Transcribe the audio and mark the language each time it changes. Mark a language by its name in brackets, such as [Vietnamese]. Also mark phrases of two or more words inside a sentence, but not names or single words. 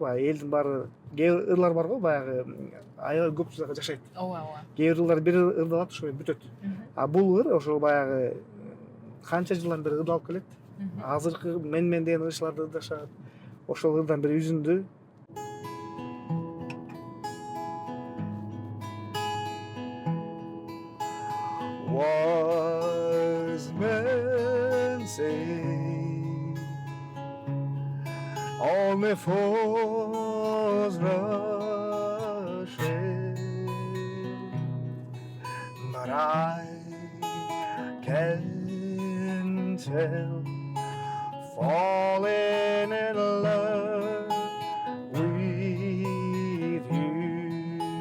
[Kyrgyz] Баягы элдин баары кээ ырлар бар го, баягы аябай көп жакка жашайт. Ооба. Кээ ырлар бир ырдалат, ошо менен бүтөт. А бул ыр ошол баягы канча жылдан бери ырдалып келет. Азыркы мен деген ырчыларды ырдашат. Ошол ырдан бир үзүндү [English] wise men say only fools rush in, but I can tell, falling in love with you.